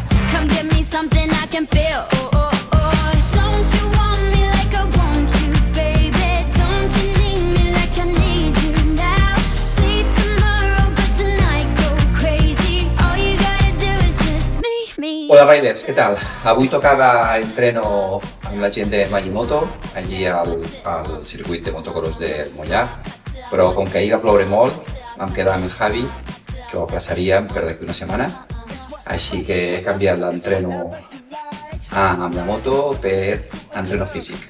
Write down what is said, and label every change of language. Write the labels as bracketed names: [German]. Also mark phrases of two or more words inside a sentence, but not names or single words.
[English] Come give me something I can feel. Oh, oh, oh. Don't you want me like I want you, baby? Don't you need me like I need you now? Sleep tomorrow, but tonight go crazy. All you gotta do is just me. [Catalan] Hola Riders, què tal? Avui tocava entreno amb la gent de Magimoto, allí al circuit de motocross de Mollà, però com que ahir va ploure molt, vam quedar amb el Javi, que ho aplaçaríem per d'aquí una setmana, així que he canviat l'entreno amb la moto per entreno físic.